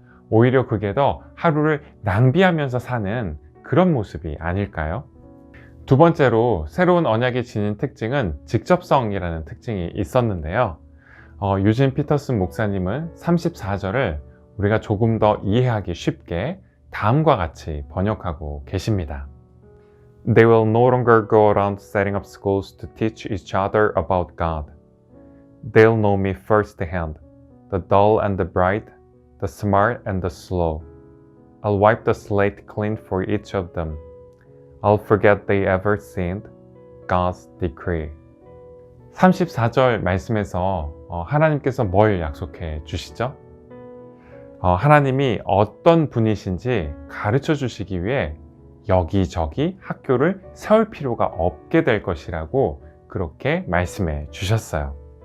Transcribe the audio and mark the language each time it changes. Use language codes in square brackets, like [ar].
[ko] 오히려 그게 더 하루를 낭비하면서 사는 그런 모습이 아닐까요? 두 번째로 새로운 언약이 지닌 특징은 직접성이라는 특징이 있었는데요. 유진 피터슨 목사님은 34절을 우리가 조금 더 이해하기 쉽게 다음과 같이 번역하고 계십니다. [en] They will no longer go around setting up schools to teach each other about God. They'll know me firsthand, the dull and the bright, the smart and the slow. I'll wipe the slate clean for each of them. I'll forget they ever sinned. God's decree. [ko] 34절 말씀에서 하나님께서 뭘 약속해 주시죠? 하나님이 어떤 분이신지 가르쳐 주시기 위해 여기저기 학교를 세울 필요가 없게 될 것이라고 그렇게 말씀해 주셨어요.